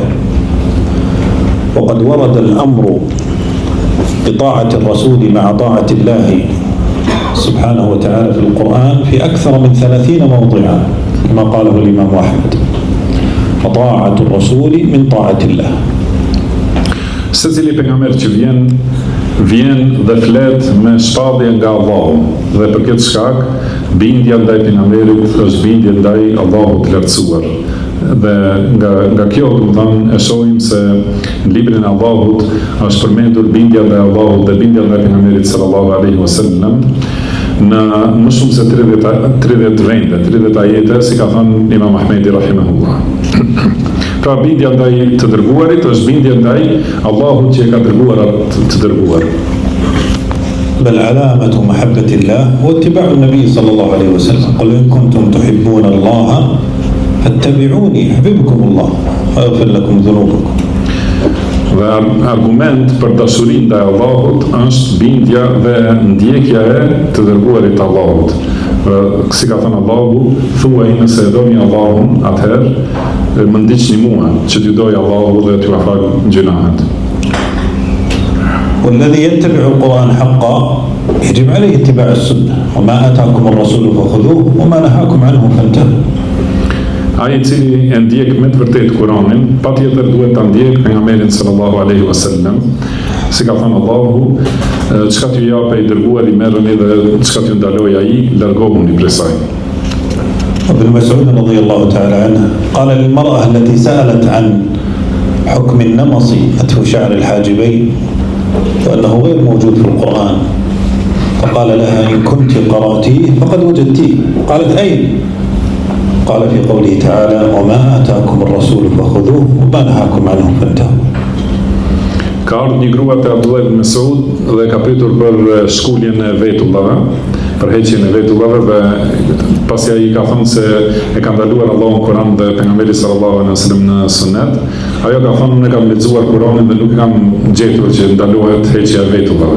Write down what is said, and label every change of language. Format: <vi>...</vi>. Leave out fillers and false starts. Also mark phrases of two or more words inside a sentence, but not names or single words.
<ar>وقد ورد الأمر بطاعة الرسول مع طاعة الله سبحانه وتعالى في القرآن في أكثر من 30 موضعا كما قاله الإمام أحمد: وطاعة الرسول من طاعة الله.</ar> <sq>Secili pejgamber që vjen dhe flet me shpallje nga Allahu, dhe për këtë shkak bindja ndaj pejgamberit është bindje ndaj Allahut të lartësuar. Dhe nga kjo domethënë e shohim se në librin e Allahut është përmendur bindja ndaj Allahut dhe bindja ndaj pejgamberit</sq> <ar>صلى الله عليه وسلم</ar> <sq>në më shumë se 30 vende, 30 ajete, si ka thënë Imam Ahmedi rahimahullah. Pra bindja ndaj të dërguarit është bindja ndaj Allahut që e ka dërguar atë të dërguar.</sq> <ar>بل علامة محبة الله هو اتباع النبي صلى الله عليه وسلم. قل إن كنتم تحبون الله فاتبعوني يحببكم الله ويغفر لكم ذنوبكم.</ar> <sq>Dhe argument për dashurinë ndaj Allahut është bindja dhe ndjekja e të dërguarit Allahut. Si ka thënë Allahu, thuaj nëse e doni Allahun, atëherë më ndiqni mua, që t'ju doj Allahu dhe t'ju afal gjunahet.</sq> <ar>والذي يتبع القرآن حقا يجب عليه اتباع السنة وما آتاكم الرسول فخذوه وما نهاكم عنه فانتهوا.</ar> <sq>Ai i cili e ndjek me të vërtetë Kur'anin, patjetër duhet ta ndjek pejgamberin</sq> <ar>صلى الله عليه وسلم.</ar> <sq>Si ka thënë Allahu, çka t'ju japë i dërguari merrni dhe çka t'ju ndaloj ai largohuni prej saj.</sq> <ar>ابن مسعود رضي الله تعالى عنه قال للمرأة التي سألت عن حكم النمص فتح شعر الحاجبين وأنه غير موجود في القرآن، فقال لها إن كنت قرأتيه فقد وجدتيه. قالت أين؟ قال في قوله تعالى وما آتاكم الرسول فخذوه وما نهاكم عنه فانتهوا.</ar> <sq>Ka ardhur një grua te Abdullah ibn Mas'ud dhe ka pyetur për shkuljen e vetullave, për heqjen e vetullave, dhe pasi ai ka thënë se e ka ndaluar Allahu në Kur'an dhe pejgamberi</sq> <ar>صلى الله عليه وسلم</ar> <sq>në sunet, ajo ka thënë unë kam lexuar Kur'anin dhe nuk kam gjetur që ndalohet heqja e vetullave.</sq>